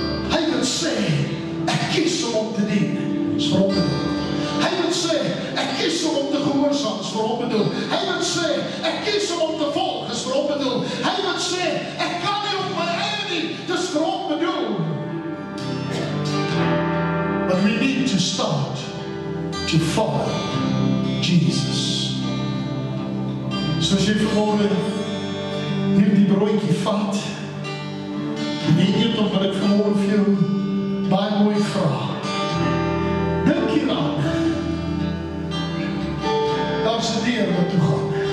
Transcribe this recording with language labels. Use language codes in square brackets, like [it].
[af] Hy moet sê, ek kies om te dien, is vir hom bedoel. Hy moet sê, ek kies om te gehoorsaam, is vir hom bedoel. Hy moet sê, ek kies om te volg, is vir hom bedoel. Hy moet sê, ek kan nie op my eie nie, dis vir hom bedoel. [en] But we need to start to follow Jesus. [af] So as jy vanmôre hierdie broodjie vat, en jy eet op wat ek vanmôre vir jou baie mooi vra. Dink hieraan. Daar's 'n deur wat toe gaan.